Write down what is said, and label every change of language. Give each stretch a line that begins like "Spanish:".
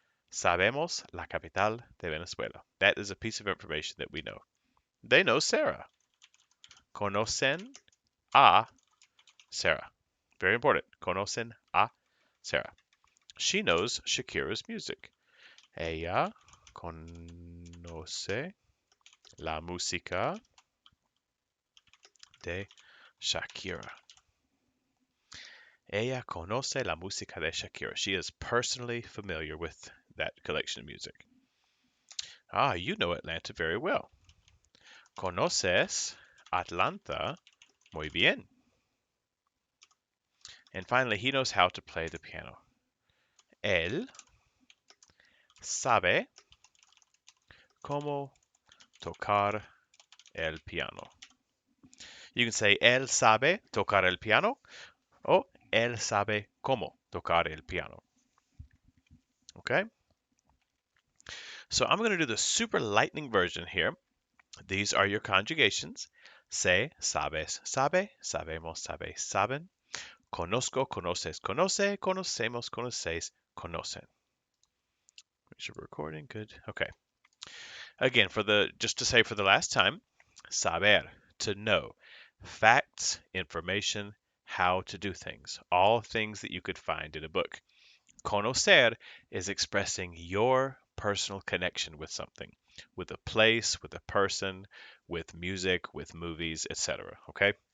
Spanish: Sabemos la capital de Venezuela.
English: That is a piece of information that we know. They know Sarah.
Spanish: Conocen a Sarah.
English: Very important.
Spanish: Conocen a Sarah.
English: She knows Shakira's music.
Spanish: Ella conoce la música de Shakira. Ella conoce la música de Shakira.
English: She is personally familiar with that collection of music. Ah, you know Atlanta very well.
Spanish: Conoces Atlanta muy bien.
English: And finally, he knows how to play the piano.
Spanish: Él sabe cómo tocar el piano.
English: You can say
Spanish: él sabe tocar el piano o él sabe cómo tocar el piano.
English: Okay? So I'm going to do the super lightning version here. These are your conjugations.
Spanish: Sé, sabes, sabe, sabemos, sabe, saben. Conozco, conoces, conoce, conocemos, conocéis, conocen.
English: Make sure we're recording. Good. Okay. Again, just to say for the last time, saber, to know. Facts, information, how to do things. All things that you could find in a book. Conocer is expressing your personal connection with something, with a place, with a person, with music, with movies, etc. Okay?